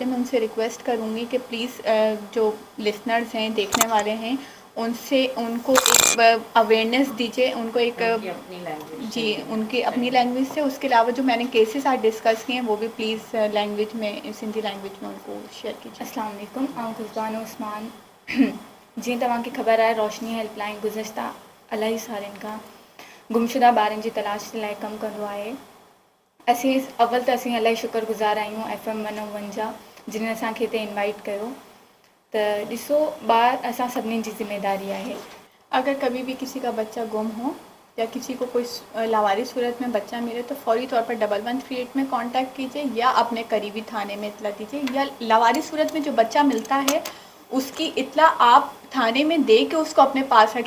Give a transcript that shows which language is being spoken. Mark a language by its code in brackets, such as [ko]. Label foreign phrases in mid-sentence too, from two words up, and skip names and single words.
[ur] میں ان سے ریکویسٹ کروں گی کہ پلیز جو لسنرز ہیں, دیکھنے والے ہیں, ان سے ان کو ایک اویئرنیس دیجیے, ان کو ایک جی ان کی اپنی لینگویج سے. اس کے علاوہ جو میں نے کیسز آج ڈسکس کیے ہیں وہ بھی پلیز لینگویج میں, سندھی لینگویج میں ان کو شیئر کیجیے. [ar] السلام علیکم, [sd] آؤں کسبانو عثمان. جی तव्हां खे ख़बर आहे रोशनी हेल्पलाइन गुज़िश्ता इलाही सालनि खां गुमशुदा ॿारनि जी तलाश जे लाइ कमु कंदो आहे. अव्वल त असीं इलाही शुक्रगुज़ार आहियूं FM 101 जा, जिन असांखे हिते इनवाइट कयो. त ॾिसो, ॿार असां सभिनीनि जी ज़िम्मेदारी आहे. [ur] اگر کبھی بھی کسی کا بچہ گم ہو یا کسی کو کوئی لاوارث صورت میں بچہ ملے تو فوری طور پر 1138 میں کانٹیکٹ کیجیے یا اپنے قریبی تھانے میں اطلاع دیجیے. یا لاوارث صورت میں جو بچہ ملتا ہے اس کی اطلاع آپ تھانے میں دے کے اس کو اپنے پاس رکھیں.